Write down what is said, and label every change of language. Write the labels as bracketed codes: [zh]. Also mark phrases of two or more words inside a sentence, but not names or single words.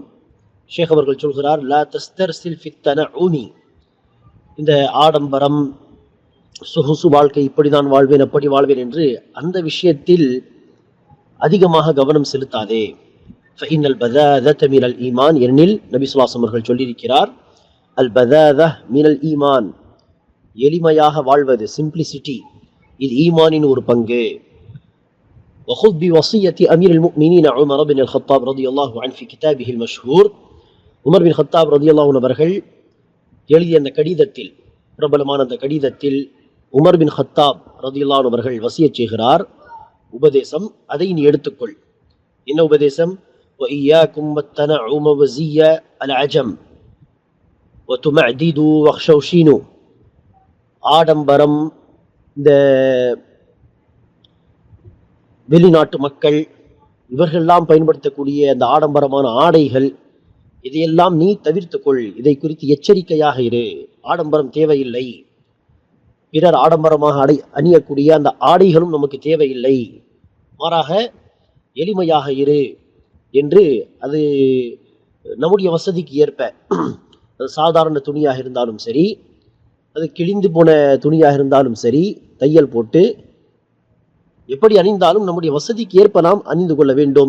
[ta] ஷேக் அவர்கள் சொல்கிறார், [ar] لا تسترسل في التنعم, [ta] இந்த ஆடம்பரம், சொகுசு வாழ்க்கை, இப்படி நான் வாழ்வேன் அப்படி வாழ்வேன் என்று அந்த விஷயத்தில் அதிகமாக கவனம் செலுத்தாதே. [ar] فإن البذاذة من الإيمان, [ta] எனில் நபி [ar] صلى الله عليه وسلم [ta] அவர்கள் சொல்லியிருக்கிறார், [ar] البذاذة من الإيمان, [ta] எளிமையாக வாழ்வது, சிம்பிளிசிட்டி, இது ஈமானின் ஒரு பங்கு. [ar] وخذ بوصية أمير المؤمنين عمر بن الخطاب رضي الله عنه في كتابه المشهور. [ta] உமர் பின் ஹத்தாப் [ar] رضي الله عنه [ta] அவர்கள் எழுதிய அந்த கடிதத்தில், பிரபலமான அந்த கடிதத்தில் உமர் பின் ஹத்தாப் [ar] رضي الله عنه [ta] அவர்கள் வசியத் செய்கிறார், உபதேசம், அதை நீ எடுத்துக்கொள். என்ன உபதேசம்? [ar] وإياكم والتنعم وزي العجم وتمعددوا واخشوشينوا, [ta] ஆடம்பரம், இந்த வெளிநாட்டு மக்கள் இவர்களெல்லாம் பயன்படுத்தக்கூடிய அந்த ஆடம்பரமான ஆடைகள், இதையெல்லாம் நீ தவிர்த்துக்கொள், இதை குறித்து எச்சரிக்கையாக இரு. ஆடம்பரம் தேவையில்லை, பிறர் ஆடம்பரமாக அணியக்கூடிய அந்த ஆடைகளும் நமக்கு தேவையில்லை, மாறாக எளிமையாக இரு என்று, அது நம்முடைய வசதிக்கு ஏற்ப, அது சாதாரண துணியாக இருந்தாலும் சரி, அது கிழிந்து போன துணியாக இருந்தாலும் சரி, தையல் போட்டு எப்படி அணிந்தாலும் நம்முடைய வசதிக்கு ஏற்ப நாம் அணிந்து கொள்ள வேண்டும்.